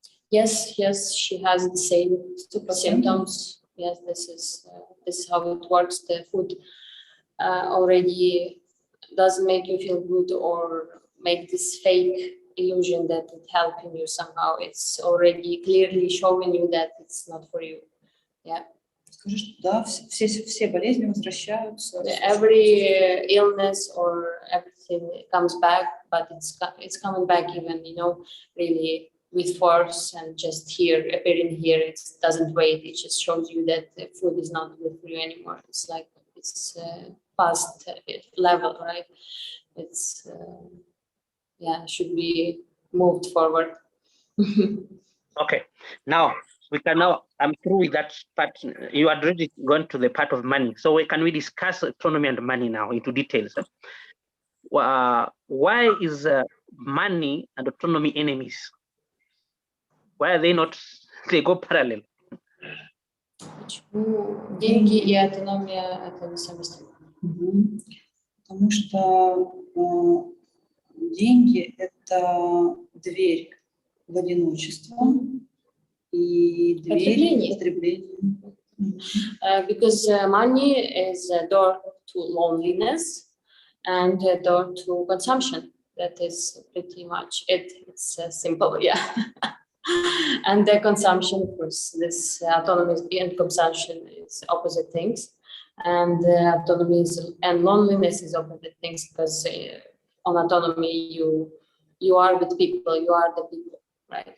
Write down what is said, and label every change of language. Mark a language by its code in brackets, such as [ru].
[en] Yes, she has the same symptoms. Yes, this is how it works. The food already doesn't make you feel good or make this fake illusion that it's helping you somehow. It's already clearly showing you that it's not for you. Yeah. [ru] Скажи, что да, все болезни возвращаются. [en] Every illness or everything comes back but it's coming back even, really with force, and just here appearing here, it doesn't wait. It just shows you that the food is not good for you anymore. It's like it's past level, right? It's should be moved forward. Okay, now I'm through with that part. You had already gone to the part of money, so can we discuss autonomy and money now into details? Why is money and autonomy enemies? Why are they not? They go parallel. [ru] Почему деньги и автономия это несовместимо? Потому что деньги – это дверь в одиночество и дверь в потребление. [en] Because money is a door to loneliness and a door to consumption. That is pretty much it. It's simple, yeah. And the consumption, of course, this autonomy and consumption is opposite things, and autonomy and loneliness is opposite things, because on autonomy you are with people, you are the people, right?